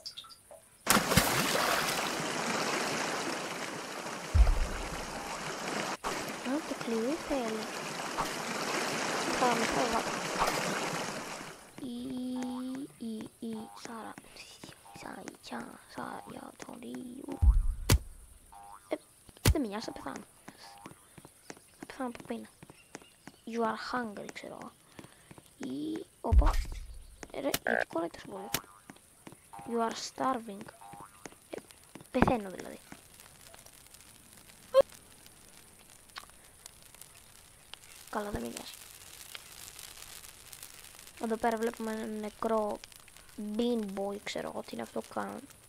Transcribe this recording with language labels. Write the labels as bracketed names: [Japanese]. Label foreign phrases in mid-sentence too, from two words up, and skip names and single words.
[Greek] Το κλειδί θέλει. Θα με φεύγω. Δεν με νοιάζει, θα πεθάνω. Θα πεθάνω από πείνα. [English] You are hungry, [Greek] ξέρω εγώ. Ή... Όπα. Ρε, γιατί κολλάει τόσο πολύ. [English] You are starving. [Greek] Πεθαίνω δηλαδή. Καλά, δεν με νοιάζει. Εδώ πέρα βλέπουμε ένα νεκρό [English] bean boy, [Greek] ξέρω εγώ τι είναι αυτό που κάνουν.